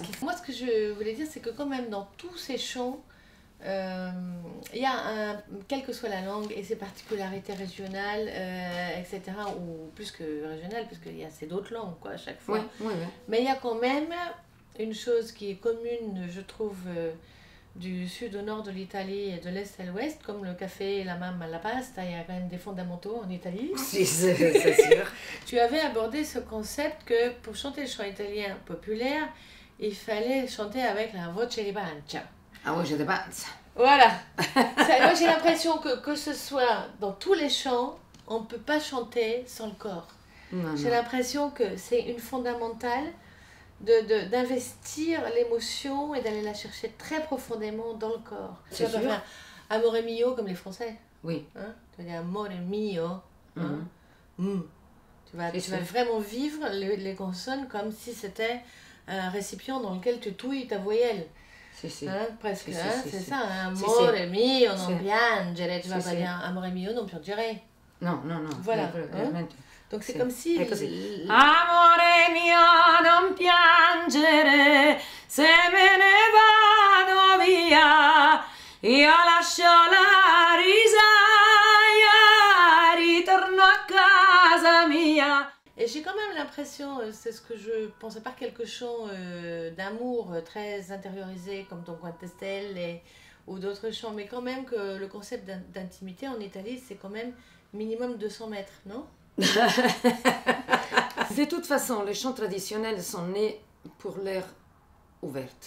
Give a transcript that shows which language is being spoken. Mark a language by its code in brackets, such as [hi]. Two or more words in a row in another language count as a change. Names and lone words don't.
[fr] Moi, ce que je voulais dire, c'est que quand même, dans tous ces chants, il y a quelle que soit la langue et ses particularités régionales, etc., ou plus que régionales, parce qu'il y a d'autres langues, quoi, à chaque fois. Mais il y a quand même une chose qui est commune, je trouve, du sud au nord de l'Italie et de l'est à l'ouest, comme le café, [it] la mamma, la pasta, [fr] il y a quand même des fondamentaux en Italie. C'est sûr. Tu avais abordé ce concept que pour chanter le chant italien populaire, il fallait chanter avec [it] la voce di pancia. [fr] Ah oui, je ne sais pas. Voilà. Moi, j'ai l'impression que ce soit dans tous les chants, on ne peut pas chanter sans le corps. J'ai l'impression que c'est une fondamentale d'investir l'émotion et d'aller la chercher très profondément dans le corps. Tu vas pas faire [it] amore mio [fr] comme les Français. Oui. Hein? Tu vas dire [it] amore mio. [fr] Hein? Tu vas vraiment vivre les consonnes comme si c'était un récipient dans lequel tu touilles ta voyelle. Si. Hein, presque, Si, hein, si, c'est si. ça, hein. Si, Amore si. [it] mio non [fr] Si. piangere, tu vas Si, pas si. [it] dire amore mio non piangere. [fr] No, no, no. Voilà, Veramente. Donc c'est Sì, comme si... [it] è così. Amore mio, non piangere, se me ne vado via, io lascio la risaia, ritorno a casa mia. [fr] Et j'ai quand même l'impression, c'est ce que je pensais, pas quelque chant d'amour très intériorisé comme Ton coin de Testel ou d'autres chants, mais quand même que le concept d'intimité en Italie, c'est quand même minimum 200 mètres, non? De toute façon, les chants traditionnels sont nés pour l'air ouverte.